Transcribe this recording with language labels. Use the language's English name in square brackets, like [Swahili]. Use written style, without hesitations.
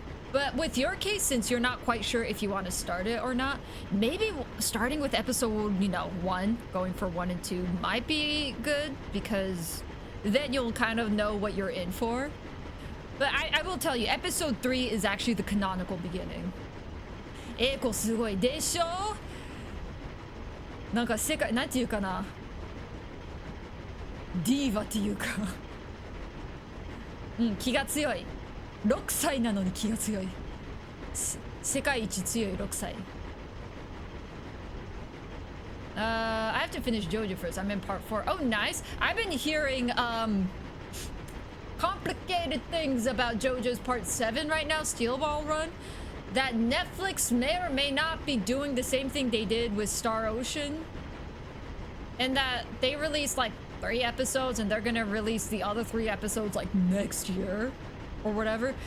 [English] But with your case, since you're not quite sure if you want to start it or not, maybe starting with episode, 1, going for 1 and 2 might be good, because then you'll kind of know what you're in for. But I will tell you, episode 3 is actually the canonical beginning. [Japanese] 英子すごいでしょなんか世界、なんていうかなディーバっていうか気が強い6歳なのに気が強い世界一強い6歳 [English] I have to finish JoJo first. I'm in part 4. Oh, nice. I've been hearing complicated things about JoJo's part 7 right now, Steel Ball Run. That Netflix may or may not be doing the same thing they did with Star Ocean. And that they released like 3 episodes and they're gonna release the other 3 episodes like next year or whatever.